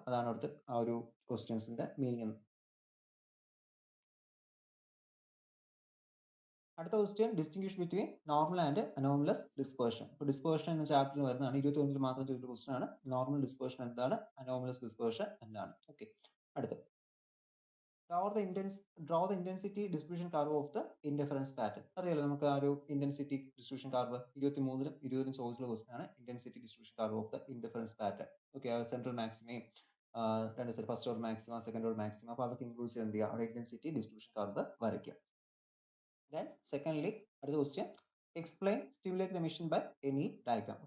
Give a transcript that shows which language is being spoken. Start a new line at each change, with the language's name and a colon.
Malayalam: അതാണ് അവിടുത്തെ ആ ഒരു ക്വസ്റ്റ്യൻസിന്റെ മീനിങ്.
English: അടുത്ത question, distinguish between normal and anomalous dispersion.
Malayalam: ഇപ്പോൾ ഡിസ്പേർഷൻ എന്ന ചാപ്റ്ററിൽ വരുന്നതാണ്. 21 മാത്രം ചോദിച്ച ക്വസ്റ്റ്യൻ ആണ്. നോർമൽ ഡിസ്പേർഷൻ എന്താണ്, അനോമലസ് ഡിസ്പേർഷൻ എന്താണ്.
English: Okay, അടുത്ത, draw the intensity distribution curve of the interference pattern.
Malayalam: അറിയാലോ നമുക്ക് ആ ഒരു ഇന്റൻസിറ്റി ഡിസ്ട്രിബ്യൂഷൻ കർവ് 23 20 ചോദിച്ചുള്ള ക്വസ്റ്റ്യൻ ആണ്.
English: Intensity distribution curve of the interference pattern.
Malayalam: Okay, central മാക്സിമയും first order maximum, second order maximum, അപ്പോൾ അതൊക്കെ include ചെയ്ത് എന്ത് ചെയ്യുക, അവിടെ ഇന്റൻസിറ്റി ഡിസ്ട്രിബ്യൂഷൻ കർവ് വരയ്ക്കുക.
English: Then secondly,
Malayalam: അടുത്ത question,
English: Explain stimulated emission by any diagram.